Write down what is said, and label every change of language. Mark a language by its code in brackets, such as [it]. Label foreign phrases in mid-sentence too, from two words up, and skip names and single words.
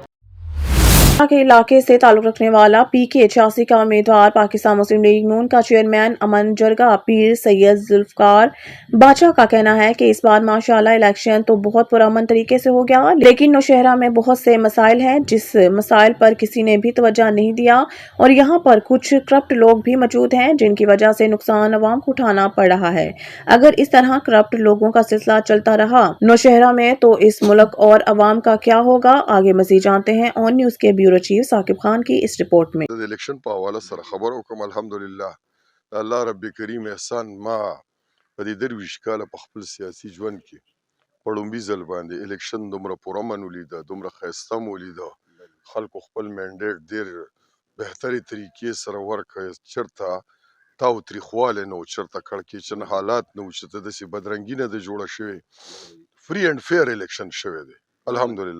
[ur] کے علاقے سے تعلق رکھنے والا PK 86 کا امیدوار پاکستان مسلم لیگ نون کا چیئرمین امن جرگہ پیر سید ذوالفقار بادشاہ کا کہنا ہے کہ اس بار ماشاءاللہ الیکشن تو بہت پرامن طریقے سے ہو گیا، لیکن نوشہرہ میں بہت سے مسائل ہیں جس مسائل پر کسی نے بھی توجہ نہیں دیا اور یہاں پر کچھ کرپٹ لوگ بھی موجود ہیں جنکی وجہ سے نقصان عوام کو اٹھانا پڑ رہا ہے. اگر اس طرح کرپٹ لوگوں کا سلسلہ چلتا رہا نوشہرہ میں تو اس ملک اور عوام کا کیا ہوگا. آگے مزید جانتے ہیں آن نیوز کے [en] bureau chief [ur] ثاقب خان کی اس رپورٹ میں. [ps] इलेक्शन په حواله سره خبر وکم الحمدلله الله رب کریم احسان ما په دې درویش کاله په خپل سیاسي ژوند کې پړومبي ځل باندې الیکشن دومره پرامن ولیده، دومره ښایسته مو ولیده، خلکو خپل مینډیټ ډېر بهتري طریقې سره ورکړ، چېرته تاوتریخوالی نه و، چېرته کړکېچن حالات نه و چې ته داسې بدرنګي نه ده جوړه شوې، [en] free and fair election [ps] شوی دی الحمدلله.